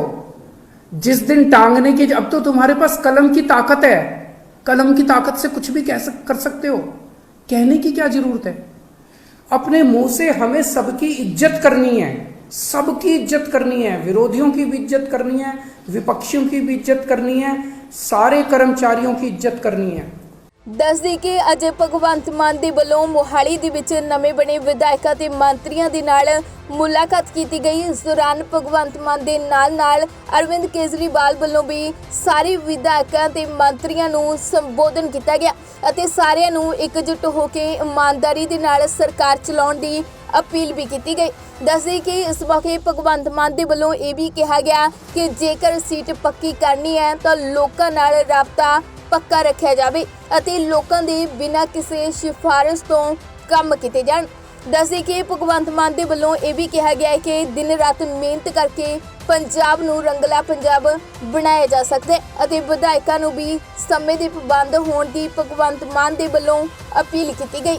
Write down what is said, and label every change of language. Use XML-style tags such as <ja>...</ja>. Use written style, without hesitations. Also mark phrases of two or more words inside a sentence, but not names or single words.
<hi>जिस दिन टांगने की, अब तो तुम्हारे पास कलम की ताकत है, कलम की ताकत से कुछ भी कर सकते हो। कहने की क्या जरूरत है? अपने मुंह से हमें सबकी इज्जत करनी है, सबकी इज्जत करनी है, विरोधियों की भी इज्जत करनी है, विपक्षियों की भी इज्जत करनी है, सारे कर्मचारियों की इज्जत करनी है।</hi> <pa>ਦੱਸ ਦਈਏ ਕਿ ਅੱਜ ਭਗਵੰਤ ਮਾਨ ਦੇ ਵੱਲੋਂ ਮੋਹਾਲੀ ਦੇ ਵਿੱਚ ਨਵੇਂ ਬਣੇ ਵਿਧਾਇਕਾਂ ਤੇ ਮੰਤਰੀਆਂ ਦੇ ਨਾਲ ਮੁਲਾਕਾਤ ਕੀਤੀ ਗਈ। ਇਸ ਦੌਰਾਨ ਭਗਵੰਤ ਮਾਨ ਦੇ ਨਾਲ ਅਰਵਿੰਦ ਕੇਜਰੀਵਾਲ ਵੱਲੋਂ ਵੀ ਸਾਰੇ ਵਿਧਾਇਕਾਂ ਤੇ ਮੰਤਰੀਆਂ ਨੂੰ ਸੰਬੋਧਨ ਕੀਤਾ ਗਿਆ ਅਤੇ ਸਾਰਿਆਂ ਨੂੰ ਇਕਜੁੱਟ ਹੋ ਕੇ ਇਮਾਨਦਾਰੀ ਦੇ ਨਾਲ ਸਰਕਾਰ ਚਲਾਉਣ ਦੀ</pa> <hi>अपील भी की गई।</hi> <pa>ਦੱਸੀ ਕਿ ਇਸ ਮੌਕੇ ਭਗਵੰਤ ਮਾਨ ਦੇ ਵੱਲੋਂ ਇਹ ਵੀ ਕਿਹਾ ਗਿਆ ਕਿ ਜੇਕਰ ਸੀਟ ਪੱਕੀ ਕਰਨੀ ਹੈ ਤਾਂ ਲੋਕਾਂ ਨਾਲ ਰਾਬਤਾ ਪੱਕਾ ਰੱਖਿਆ ਜਾਵੇ ਅਤੇ ਲੋਕਾਂ ਦੇ ਬਿਨਾਂ ਕਿਸੇ ਸਿਫਾਰਿਸ਼ ਤੋਂ ਕੰਮ ਕੀਤੇ ਜਾਣ। ਦੱਸੇ ਕਿ ਭਗਵੰਤ ਮਾਨ ਦੇ ਵੱਲੋਂ ਇਹ ਵੀ ਕਿਹਾ ਗਿਆ ਹੈ ਕਿ ਦਿਨ ਰਾਤ ਮਿਹਨਤ ਕਰਕੇ ਪੰਜਾਬ ਨੂੰ ਰੰਗਲਾ ਪੰਜਾਬ ਬਣਾਇਆ ਜਾ ਸਕਦਾ ਹੈ ਅਤੇ ਵਿਧਾਇਕਾਂ ਨੂੰ ਵੀ ਸਮੇਂ ਦੇ ਪਾਬੰਦ ਹੋਣ ਦੀ ਭਗਵੰਤ ਮਾਨ ਦੇ ਵੱਲੋਂ ਅਪੀਲ ਕੀਤੀ ਗਈ।</pa>